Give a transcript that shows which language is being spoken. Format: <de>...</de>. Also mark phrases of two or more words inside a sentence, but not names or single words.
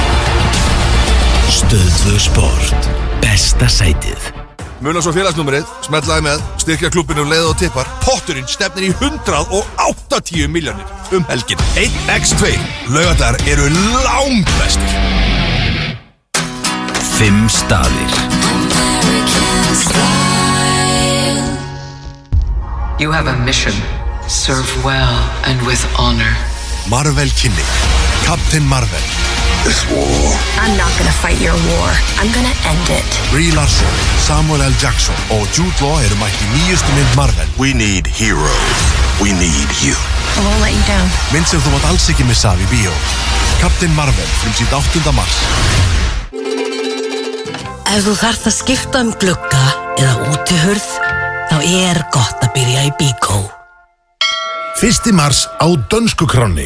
<is>Stöð 2 Sport. Besta sætið. Muna svo félagsnúmerið, smetlaði með, styrkja klubbinu leið og tippar. Potturinn stefnir í 180 milljónir helgin. 1x2. Laugardagar eru langbestir. 5 staðir.</is> <en>You have a mission. Serve well and with honor.</en> <is>Marvel kynning. Captain Marvel.</is> <en>This war. I'm not gonna fight your war. I'm gonna end it.</en> <is>Brie Larson, Samuel L. Jackson og Jude Law eru mætt í nýjustu mynd Marvel.</is> <en>We need heroes. We need you. I won't let you down.</en> <is>Mynd sem þú mátt alls ekki missa af í bíó. Captain Marvel, frumsýnd 8. mars. Ef þú þarft að skipta glugga eða útihurð, þá gott að byrja í Bíkó. 1. mars á dönsku kránni.</is>